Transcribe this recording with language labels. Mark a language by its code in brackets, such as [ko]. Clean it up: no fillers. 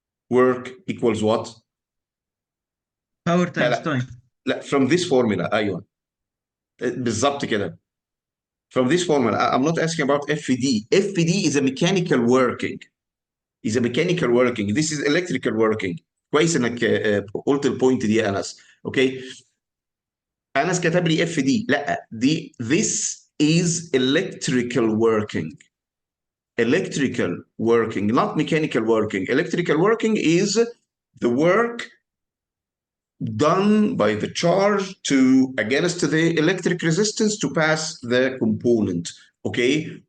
[en] Work equals what? Power times time. لا from this formula. [ar] ايوه بالظبط كده. [en] From this formula, I'm not asking about FD. FD is a mechanical working. Is a mechanical working. This is electrical working. [ar] كويس انك قلت البوينت دي يا انس. اوكي. انس كتب لي FD. لا دي [en] this is electrical working. Electrical working, not mechanical working. Electrical working is the work done by the charge to against the electric resistance to pass the component, okay?